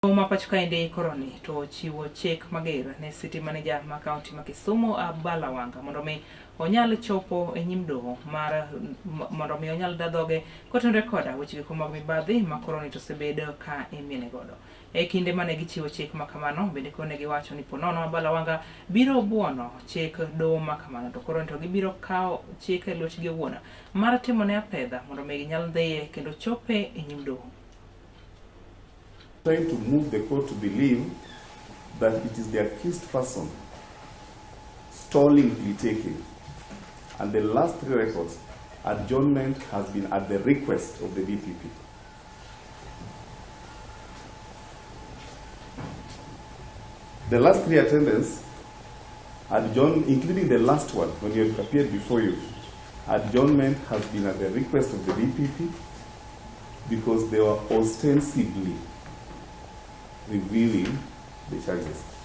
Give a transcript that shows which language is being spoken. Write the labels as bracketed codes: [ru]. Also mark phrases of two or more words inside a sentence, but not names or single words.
[luo] Mapachkainde koroni to chiwo chik mager ne city manager ma county ma Kisumu Abala Wanga mondo mi onyal chopo e nyim doho mar mondo mi onyal dadhoge kotenore koda weche ko mag mibadhi ma koroni to sebedo ka imiene godo. E kinde mane gichiwo chik makamano bende kone giwacho ni ponono Abala Wanga biro buono chik doho makamano to koroni to gibiro kao chik e lwetgi owuon mar timo ne apedha mondo mi ginyal dhiye kendo chope e nyim doho. [en] Trying to move the court to believe that it is the accused person stalling plea taking, and the last three records, adjournment has been at the request of the DPP. The last three attendants, including the last one when you appeared before you, adjournment has been at the request of the DPP because they were ostensibly revealing the charges.